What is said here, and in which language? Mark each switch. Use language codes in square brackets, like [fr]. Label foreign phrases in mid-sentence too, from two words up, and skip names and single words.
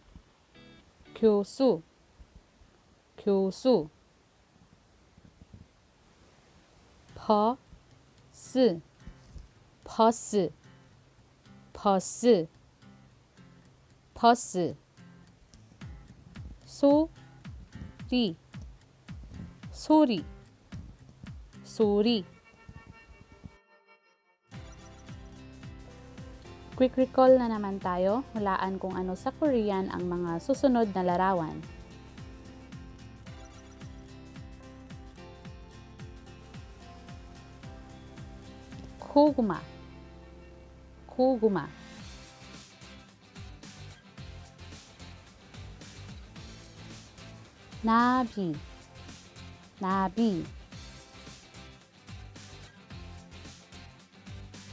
[ko] 교수 교수 버스 버스 버스 버스 소리 소리 소리 [tl] Quick recall na naman tayo. Hulaan kung ano sa Korean ang mga susunod na larawan. [ko] 고구마 고구마 나비 나비